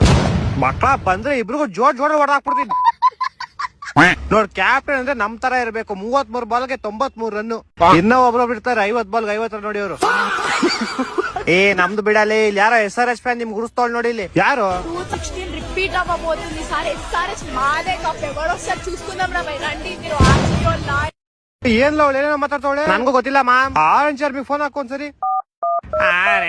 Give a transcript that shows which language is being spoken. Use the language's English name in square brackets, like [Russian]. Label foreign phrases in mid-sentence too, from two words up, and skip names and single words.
[Kannada] ಮಕ್ಕಳ ಬಂದ್ರೆ ಇಬ್ರಿಗೂ ಜೋಡ್ ಹೊಡೆದಾಕ್ಬಿಡ್ತೀನಿ. ನೋಡ್, ಕ್ಯಾಪ್ಟನ್ ಅಂದ್ರೆ ನಮ್ ತರ ಇರ್ಬೇಕು. 33 ಬಾಲ್ಗೆ 93 ರನ್. ಇನ್ನ ಒಬ್ರೊಬ್ರು ಇರ್ತಾರೆ 50 ಬಾಲ್ಗೆ 50 ರನ್ ನೋಡಿ ಅವರು. ನಮ್ದು ಬಿಡಲಿ. ಇಲ್ಲಿ ಯಾರೋ SRH ಫ್ಯಾನ್ ನಿಮ್ಗೆ ಗುರುಸ್ತೋಳ್ ನೋಡಿ. ಇಲ್ಲಿ ಯಾರು? [Telugu] 216 రిపీట్ అవ్వబోతుంది సార్. SRH మాదే కప్. ఎవరో ఒకసారి చూసుకుందాం రా భయ్. రండి మీరు [Kannada] ಏನ್ಲ ಅವಳು ಏನೇನೋ ಮಾತಾಡ್ತಾವಳೆ, ನನ್ಗೂ ಗೊತ್ತಿಲ್ಲ ಮ್ಯಾಮ್. ಆರೆಂಜ್ ಆರ್ಮಿ ಫೋನ್ ಹಾಕೊಂದ್ಸರಿ.